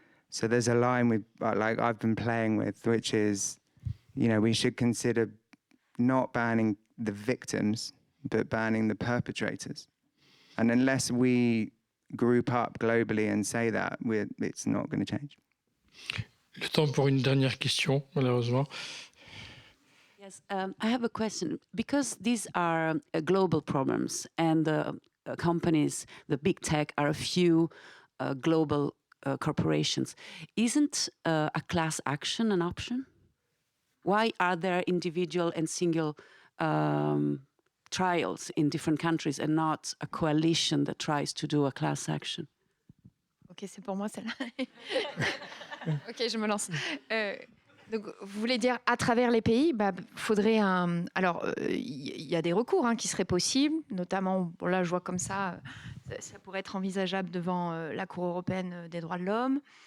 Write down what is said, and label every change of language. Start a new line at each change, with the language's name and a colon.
English: So there's a line I've been playing with, which is, we should consider not banning the victims, but banning the perpetrators. And unless we group up globally and say that, it's not going to change.
French: Le temps pour une dernière question, malheureusement.
English: Yes, I have a question. Because these are global problems and the companies, the big tech, are a few global corporations, isn't a class action an option? Why are there individual and single trials in different countries and not a coalition that tries to do a class action.
French: Ok, c'est pour moi celle-là. Ok, je me lance. Donc, vous voulez dire à travers les pays, faudrait un. Alors, il y a des recours qui seraient possibles, notamment. Bon, là, je vois comme ça pourrait être envisageable devant la Cour européenne des droits de l'homme.